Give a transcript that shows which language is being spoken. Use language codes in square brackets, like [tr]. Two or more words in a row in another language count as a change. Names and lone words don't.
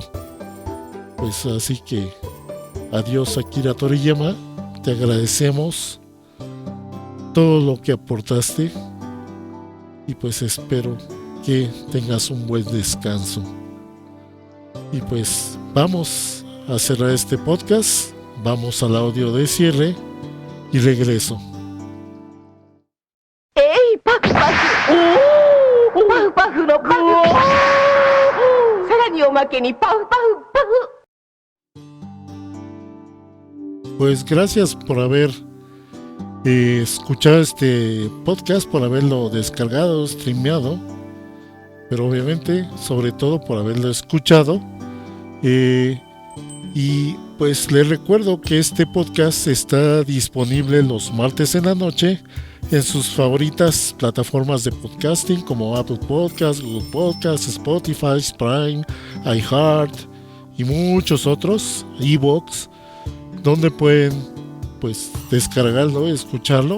[es] Pues así que adiós, Akira Toriyama, te agradecemos todo lo que aportaste y pues espero que tengas un buen descanso. Y pues vamos a cerrar este podcast, vamos al audio de cierre y regreso. ¡Ey, [ja] パフパフ! パフパフのパフ！さらにおまけにパフパフパフ！ [es] Pues gracias por haber escuchado este podcast, por haberlo descargado, streameado, pero obviamente sobre todo por haberlo escuchado. Y pues les recuerdo que este podcast está disponible los martes en la noche en sus favoritas plataformas de podcasting como Apple Podcasts, Google Podcasts, Spotify, Prime, iHeart y muchos otros, iVoox, donde pueden pues descargarlo, escucharlo.